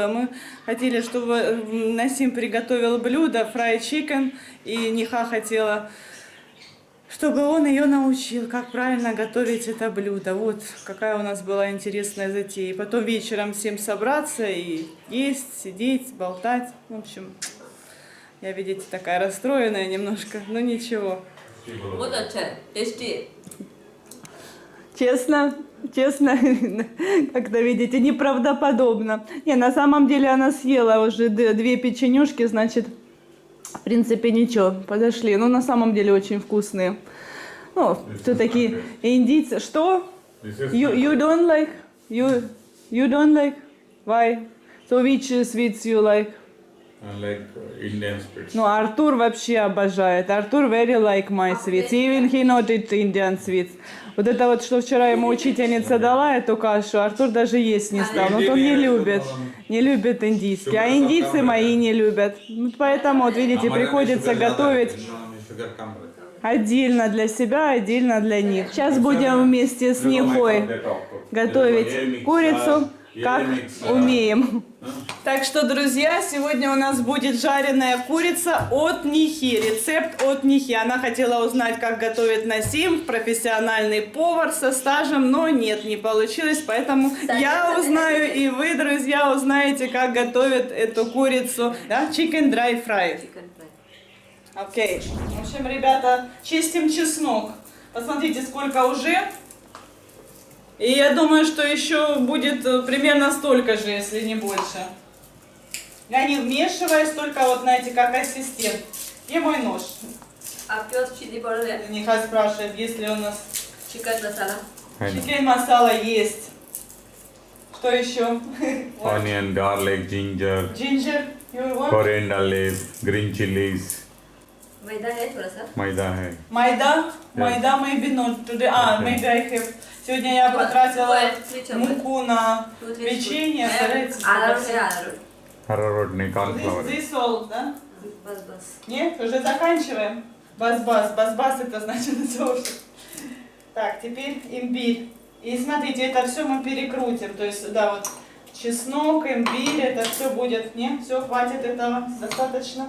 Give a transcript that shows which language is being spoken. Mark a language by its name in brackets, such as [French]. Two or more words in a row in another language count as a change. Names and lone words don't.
[Russian] Мы хотели, чтобы Насим приготовил блюдо, [English] fried chicken, [Russian] и Ниха хотела, чтобы он ее научил, как правильно готовить это блюдо. Вот какая у нас была интересная затея. И потом вечером всем собраться и есть, сидеть, болтать. В общем, я, видите, такая расстроенная немножко, но ничего. [Hindi] बहुत अच्छा है, टेस्टी है. [Russian] Честно, как-то, видите, неправдоподобно. Не, на самом деле она съела уже 2 печенюшки, значит, в принципе, ничего, подошли. Но на самом деле очень вкусные. Ну, все-таки индийцы. Что? [English] You don't like? You don't like? Why? So which sweets you like? Like Indian sweets. [Russian] Ну, Артур вообще обожает. [English] Артур very like my sweets. Even he not eat Indian sweets. [Russian] Вот это вот, что вчера ему учительница дала, эту кашу, Артур даже есть не стал. Вот он не любит индийский. А индийцы мои не любят. Вот поэтому, вот видите, приходится готовить отдельно для себя, отдельно для них. Сейчас будем вместе с Нихой готовить курицу, как умеем. Так что, друзья, сегодня у нас будет жареная курица от Нихи. Рецепт от Нихи. Она хотела узнать, как готовит Насим, профессиональный повар со стажем, но нет, не получилось. Поэтому я узнаю, и вы, друзья, узнаете, как готовят эту курицу. Да? [English] Chicken dry fry. [Russian] Окей. В общем, ребята, чистим чеснок. Посмотрите, сколько уже. И я думаю, что еще будет примерно столько же, если не больше. Я не вмешиваюсь, только вот, знаете, как ассистент. Где мой нож? [Hindi] आपके पास [English] chili powder [Hindi] है [Russian] Нихай спрашивает, есть ли у нас [Hindi] चिकन मसाला [Russian] чикен масала есть. Что еще? [English] Onion, garlic, ginger, Ginger, you want? coriander leaves, green chilies, [Hindi] मैदा है थोड़ा सा मैदा है. [English] Майда? Майда, maybe not today. Maybe I have. [Russian] Сегодня я потратила муку на печенье. Старайтесь. [Hindi] अरारोट है अरारोट अरारोट नहीं, [English] cornflour. This all, [Russian] да? [Hindi] बस [Russian] Нет, уже заканчиваем. [Hindi] बस-बस. बस-बस [Russian] это значит тоже. Так, теперь имбирь. И смотрите, это все мы перекрутим. То есть сюда вот чеснок, имбирь, это все будет. Нет, все, хватит этого, достаточно.